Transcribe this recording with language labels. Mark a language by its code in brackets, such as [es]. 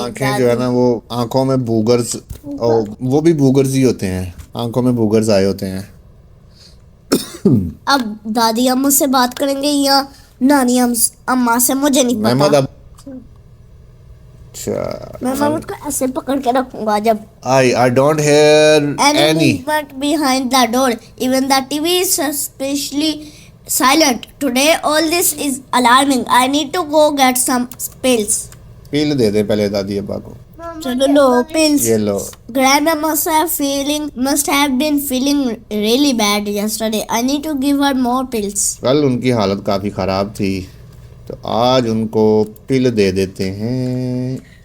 [hi] आंखें जो है ना, वो आंखों में बूगर्स, और वो भी बूगर्स ही होते हैं, आंखों में बूगर्स आए होते हैं। अब दादी अम्मा से बात करेंगे या नानी अम्मा से, मुझे नहीं मेहमद पता। अब अच्छा, मैं मेहमद को ऐसे पकड़ के रखूंगा जब [en] I don't hear any any. movement behind the door. Even the TV is suspiciously silent. Today all this is alarming. I need to go get some pills. [hi] पील दे दे पहले दादी अब्बा को। चलो लो [en] pills. [hi] ये लो। [en] Grandma must have been feeling really bad yesterday. I need to give her more pills. [hi] कल उनकी हालत काफी खराब थी, तो आज उनको पिल दे देते हैं।